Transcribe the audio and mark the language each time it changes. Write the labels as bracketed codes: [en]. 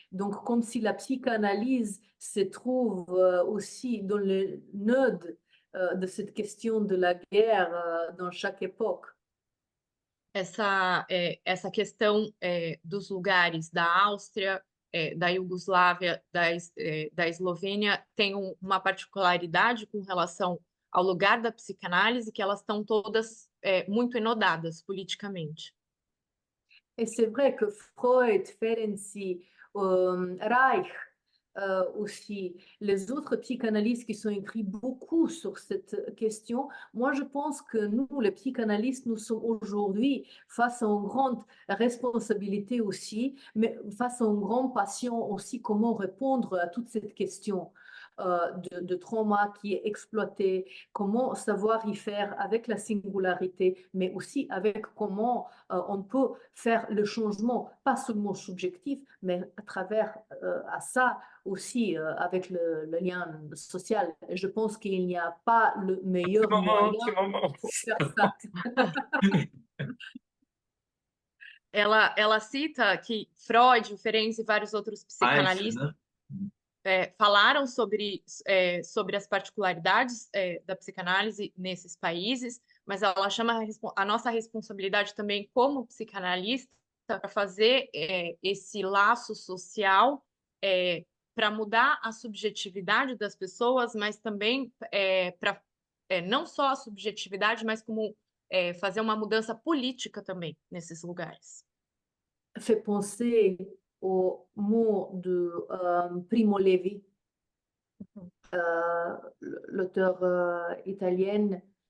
[fr] Donc, comme si la psychanalyse se trouve aussi dans le nœud de cette question de la guerre dans chaque époque. [pt] Essa questão dos lugares da Áustria, da Iugoslávia, da Eslovênia, tem uma particularidade com relação ao lugar da psicanálise, que elas estão todas muito enodadas politicamente. [fr] Et c'est vrai que Freud, Ferenczi, Reich, aussi les autres psychanalystes qui sont écrits beaucoup sur cette question, moi je pense que nous, les psychanalystes, nous sommes aujourd'hui face à une grande responsabilité aussi, mais face à une grande passion aussi, comment répondre à toute cette question de trauma qui est exploité, comment savoir y faire avec la singularité, mais aussi avec comment on peut faire le changement, pas seulement subjectif, mais à travers à ça aussi avec le lien social. Et je pense qu'il n'y a pas le meilleur moyen pour faire ça. [pt] Ela cita que Freud, Ferenczi e vários outros psicanalistas falaram sobre as particularidades da psicanálise nesses países, mas ela chama a nossa responsabilidade também como psicanalista para fazer esse laço social para mudar a subjetividade das pessoas, mas também para não só a subjetividade, mas como fazer uma mudança política também nesses lugares. [fr] Fait penser au mot de Primo Levi, l'auteur italien.